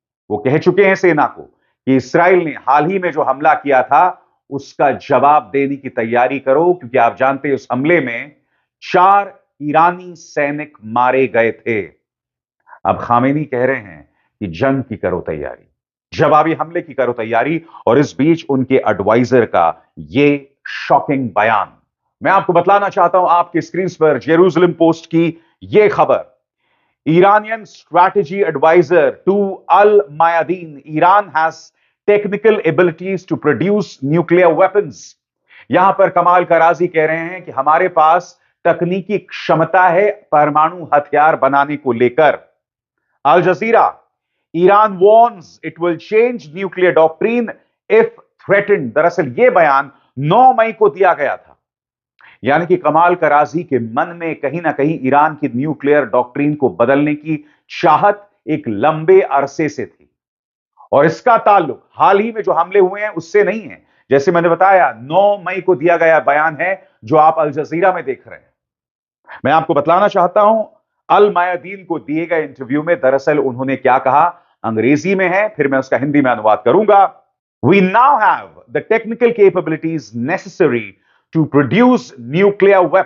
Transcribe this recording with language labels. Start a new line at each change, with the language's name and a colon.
Hindi: वो कह चुके हैं सेना को कि इसराइल ने हाल ही में जो हमला किया था उसका जवाब देने की तैयारी करो, क्योंकि आप जानते हैं उस हमले में 4 ईरानी सैनिक मारे गए थे। अब खामेनी कह रहे हैं कि जंग की करो तैयारी, जवाबी हमले की करो तैयारी, और इस बीच उनके एडवाइजर का यह शॉकिंग बयान मैं आपको बतलाना चाहता हूं। आपकी स्क्रीन पर जेरूसलम पोस्ट की यह खबर,
English: Iranian strategy advisor to Al Mayadeen, Iran has technical abilities to produce nuclear weapons.
Hindi: यहां पर कमाल कराजी कह रहे हैं कि हमारे पास तकनीकी क्षमता है परमाणु हथियार बनाने को लेकर।
English: Al Jazeera, Iran warns it will change nuclear doctrine if threatened।
Hindi: दरअसल यह बयान 9 मई को दिया गया था, यानी कि कमाल कराजी के मन में कहीं ना कहीं ईरान की न्यूक्लियर डॉक्ट्रीन को बदलने की चाहत एक लंबे अरसे से थी, और इसका ताल्लुक हाल ही में जो हमले हुए हैं उससे नहीं है। जैसे मैंने बताया 9 मई को दिया गया बयान है जो आप अल जजीरा में देख रहे हैं। मैं आपको बतलाना चाहता हूं अल मायादीन को दिए गए इंटरव्यू में दरअसल उन्होंने क्या कहा, अंग्रेजी में है, फिर मैं उसका हिंदी में अनुवाद करूंगा।
English: We now have the technical capabilities necessary to produce nuclear weapons.